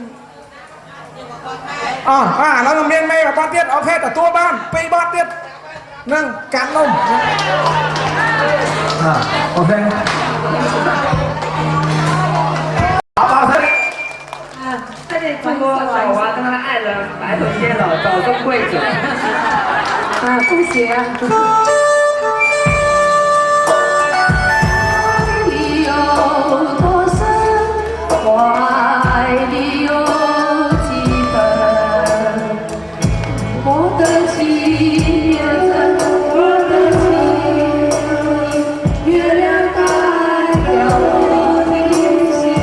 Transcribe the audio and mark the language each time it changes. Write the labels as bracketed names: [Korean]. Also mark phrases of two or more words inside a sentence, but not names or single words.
[Khmer] ឡូវមានមេបន់ទៀតអូខេទទួលបាន2បន់ទៀតនឹងកាត់នំអូខេ好吧， [Chinese] 这里中国老王他们爱人白头偕老，早生贵子。恭喜啊！里有多深，怀里有几分，我的情也真，我的情，月亮代表我的心。